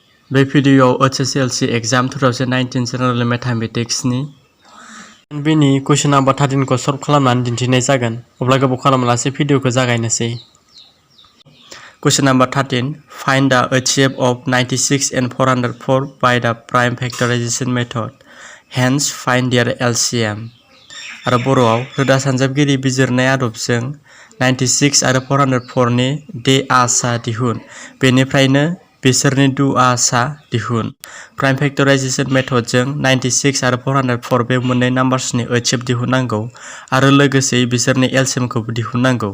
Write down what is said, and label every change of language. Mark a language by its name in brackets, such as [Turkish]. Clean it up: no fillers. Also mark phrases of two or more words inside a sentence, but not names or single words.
[Bodo] बे भिडिअ'आव HSLC एग्जाम 2019 [English] general mathematics [Bodo] बिनि [English] question number [Bodo] 13 खौ सल्भ खालामनानै दिन्थिनाय जागोन। अब्ला गोबाव खालामालासे भिडिअ'खौ जागायनोसै। [English] Question number 13. Find the HCF of 96 and 404 by the prime factorization method. Hence, find their LCM. [Bodo] आरो बर'आव रोदा सानजाबगिरि बिजिरनाय आदबजों 96 आरो 404 नि दे आसा दिहुन। बेनिफ्रायनो बिसोरनि डु आसा दिहुन। [English] prime factorization method [Bodo] 96 आरो 404 बे मोननै नाम्बार्सनि HCF दिहुननांगौ आरो लोगोसे बिसोरनि LCMखौबो दिहुननांगौ।